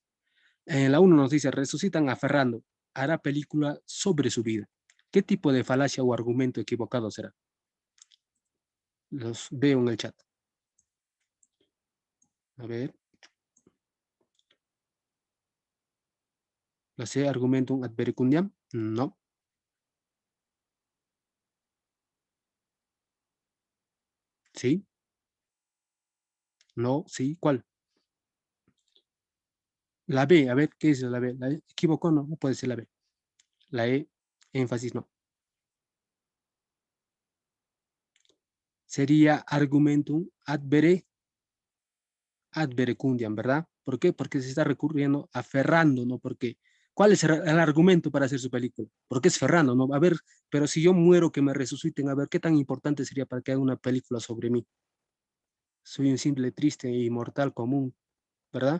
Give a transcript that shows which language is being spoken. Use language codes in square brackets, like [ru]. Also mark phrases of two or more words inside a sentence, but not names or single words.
[es] En la uno nos dice, resucitan a Ferrando, hará película sobre su vida. ¿Qué tipo de falacia o argumento equivocado será? Los veo en el chat. A ver, la C, [la] argumentum ad verecundiam. [es] No, sí, no, sí, ¿cuál? La B, a ver, ¿qué es la B? ¿La E? ¿Equivocó? No, no puede ser la B. La E, énfasis, no. Sería [la] argumentum ad verecundiam, [es] ¿verdad? ¿Por qué? Porque se está recurriendo a Ferrando, ¿no? Porque, ¿cuál es el argumento para hacer su película? Porque es Ferrando, ¿no? A ver, pero si yo muero, que me resuciten, a ver, ¿qué tan importante sería para que haga una película sobre mí? Soy un simple, triste y mortal común, ¿verdad?